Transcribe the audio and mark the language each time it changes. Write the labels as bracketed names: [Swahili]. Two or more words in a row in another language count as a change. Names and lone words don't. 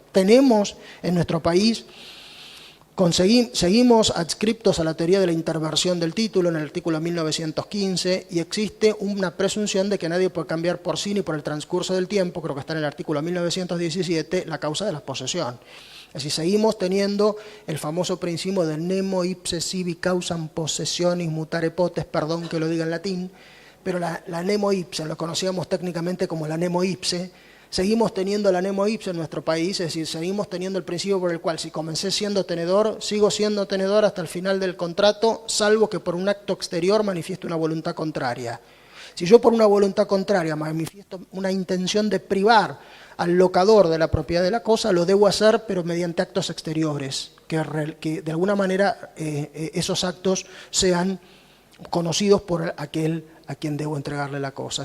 [Spanish] Tenemos en nuestro país, seguimos adscriptos a la teoría de la interversión del título en el artículo 1915, y existe una presunción de que nadie puede cambiar por sí ni por el transcurso del tiempo, creo que está en el artículo 1917, la causa de la posesión. Es decir, seguimos teniendo el famoso principio del [Latin] nemo ipse sibi causam possessionis mutare potes, [Spanish] perdón que lo diga en latín, pero la [Latin] nemo ipse, [Spanish] lo conocíamos técnicamente como la [Latin] nemo ipse. [Spanish] Seguimos teniendo la [Latin] nemo ipse [Spanish] en nuestro país, es decir, seguimos teniendo el principio por el cual si comencé siendo tenedor, sigo siendo tenedor hasta el final del contrato, salvo que por un acto exterior manifieste una voluntad contraria. Si yo por una voluntad contraria manifiesto una intención de privar al locador de la propiedad de la cosa, lo debo hacer, pero mediante actos exteriores, que de alguna manera esos actos sean conocidos por aquel a quien debo entregarle la cosa.